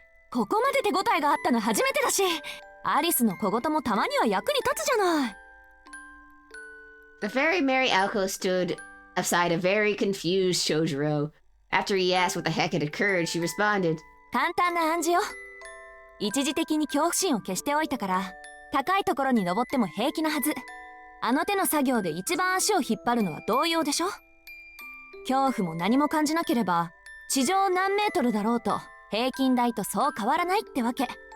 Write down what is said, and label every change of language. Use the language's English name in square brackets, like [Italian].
[Japanese] ここまで手応えがあったの初めてだし、アリスの小言もたまには役に立つじゃない。 [English] The very merry Alco stood aside a very confused Shojiro. After he asked what the heck had occurred, she responded, [Japanese] 簡単な暗示よ。一時的に恐怖心を消しておいたから、高いところに登っても平気なはず。あの手の作業で一番足を引っ張るのは同様でしょ。恐怖も何も感じなければ、地上何メートルだろうと平均台とそう変わらないってわけ。